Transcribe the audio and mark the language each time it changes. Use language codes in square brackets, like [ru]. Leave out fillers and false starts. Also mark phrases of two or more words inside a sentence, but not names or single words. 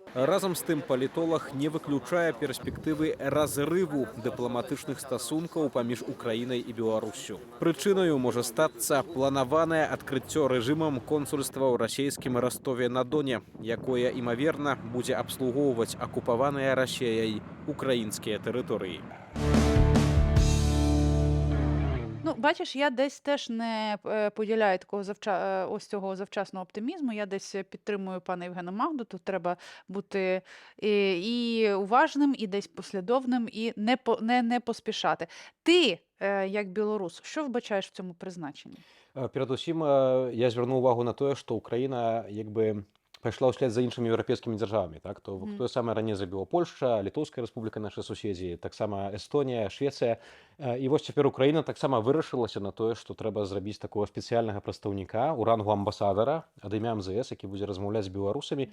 [be] Разам з тым палітолог не выключае перспектывы разрыву дыпламатычных стасункаў паміж Украінай і Беларуссю. Прычынаю можа стацца планаванае адкрыццё рэжымам консульства ў расійскім Ростове-на-Доне, якое, імаверна, будзе абслугоўваць акупаваныя Расіяй украінскія тэрыторыі. [uk] Ну, бачиш, я десь теж не поділяю такого ось цього завчасного оптимізму. Я десь підтримую пана Євгена Магду. Тут треба бути і уважним, і десь послідовним, і не поспішати. Ти, як білорус, що вбачаєш в цьому призначенні? [be] Перадусім, я звярнуў увагу на тое, што Украіна пайшла ўслед за іншымі еўрапейскімі дзяржавамі. Так? Тое самае раней зрабіла Польшча, Літоўская рэспубліка, нашы суседзі, таксама Эстонія, Швецыя. І вось цяпер Украіна таксама вырашылася на тое, што трэба зрабіць такого спецыяльнага прадстаўніка ў рангу амбасадара ад імя МЗС, які будзе размаўляць з беларусамі.